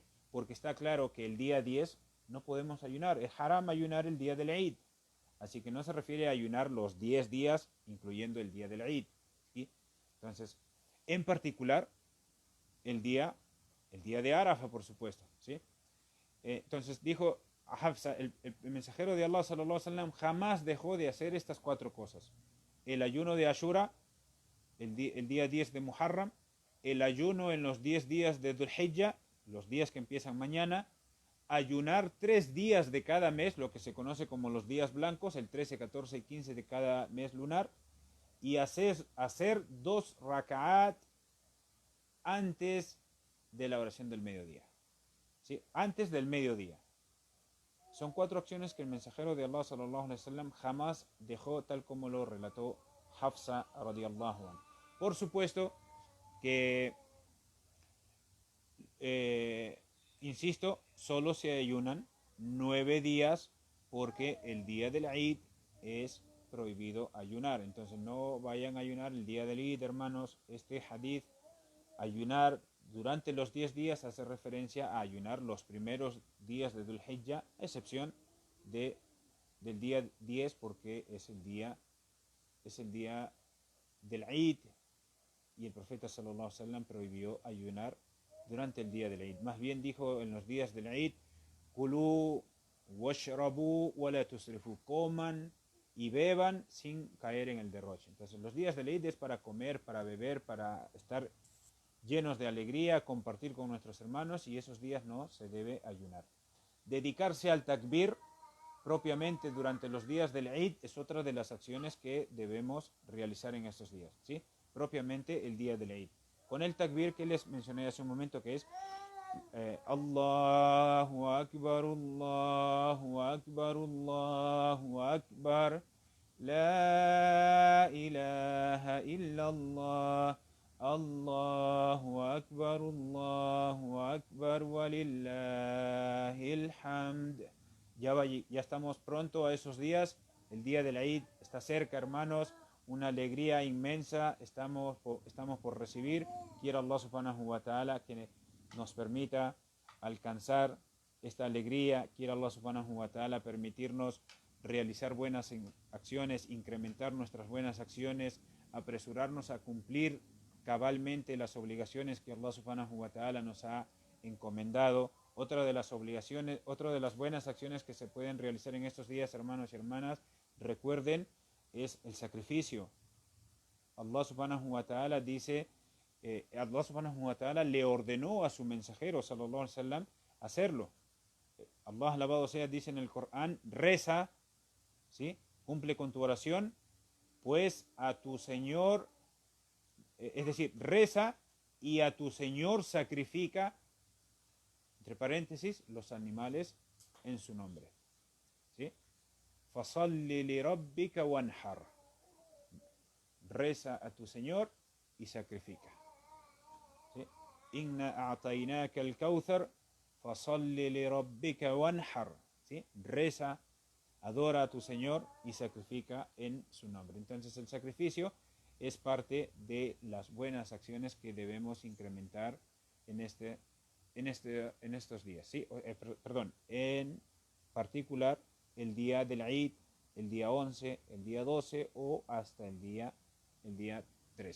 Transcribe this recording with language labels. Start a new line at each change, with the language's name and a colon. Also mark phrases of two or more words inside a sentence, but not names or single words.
Spanish: Porque está claro que el día 10 no podemos ayunar, es haram ayunar el día del Eid. Así que no se refiere a ayunar los 10 días, incluyendo el día del Eid, ¿sí? Entonces, en particular, el día de Arafa, por supuesto, ¿sí? Entonces dijo a Hafsa, el mensajero de Allah
Arabic: صلى الله عليه وسلم
Spanish: jamás dejó de hacer estas cuatro cosas: el ayuno de Ashura, el día 10 de Muharram, el ayuno en los 10 días de Dhul Hijjah, los días que empiezan mañana, ayunar 3 días de cada mes, lo que se conoce como los días blancos, el 13, 14 y 15 de cada mes lunar, y hacer 2 raka'at antes de la oración del mediodía, ¿sí? Antes del mediodía. Son 4 acciones que el mensajero de Allah
Arabic: صلى الله عليه وسلم
Spanish: jamás dejó, tal como lo relató Hafsa
Arabic: رضي الله عنها.
Spanish: Por supuesto que insisto, solo se ayunan 9 días porque el día del Eid es prohibido ayunar. Entonces no vayan a ayunar el día del Eid, hermanos. Este hadith, ayunar durante los 10 días, hace referencia a ayunar los primeros días de Dhul Hijjah, a excepción del día 10 porque es el día del Eid y el profeta
Arabic: صلى الله عليه وسلم
Spanish: prohibió ayunar durante el día del Eid. Más bien dijo en los días del Eid:
Arabic: كلوا واشربوا ولا تسرفوا,
Spanish: coman y beban sin caer en el derroche. Entonces los días del Eid es para comer, para beber, para estar llenos de alegría, compartir con nuestros hermanos, y esos días no se debe ayunar. Dedicarse al takbir propiamente durante los días del Eid es otra de las acciones que debemos realizar en estos días, ¿sí? Propiamente el día del Eid, con el takbir que les mencioné hace un momento, que es
Arabic: الله أكبر، الله أكبر، الله أكبر. لا إله إلا الله. الله أكبر، الله أكبر، ولله الحمد.
Spanish: Ya estamos pronto a esos días. El día del Eid está cerca, hermanos. Una alegría inmensa estamos por recibir. Quiera Allah
Arabic: سبحانه وتعالى
Spanish: que nos permita alcanzar esta alegría. Quiera Allah
Arabic: سبحانه وتعالى
Spanish: permitirnos realizar buenas acciones, incrementar nuestras buenas acciones, apresurarnos a cumplir cabalmente las obligaciones que Allah
Arabic: سبحانه وتعالى
Spanish: nos ha encomendado. Otra de las obligaciones, otra de las buenas acciones que se pueden realizar en estos días, hermanos y hermanas, recuerden, es el sacrificio. Allah
Arabic: سبحانه وتعالى
Spanish: dice, Allah
Arabic: سبحانه وتعالى
Spanish: le ordenó a su mensajero
Arabic: صلى الله عليه وسلم
Spanish: hacerlo. Allah alabado sea, dice en el Corán, reza, ¿sí? Cumple con tu oración, pues a tu Señor, es decir, reza y a tu Señor sacrifica, entre paréntesis, los animales en su nombre, ¿sí?
Arabic: فصل لربك وانحر.
Spanish: Reza a tu Señor y sacrifica. ¿Sí?
Arabic: إنا أعطيناك الكوثر فصل لربك وانحر.
Spanish: ¿Sí? Reza, adora a tu Señor y sacrifica en su nombre. Entonces el sacrificio es parte de las buenas acciones que debemos incrementar en estos días. ¿Sí? Perdón, en particular el día del Eid, el día 11, el día 12 o hasta el día 13.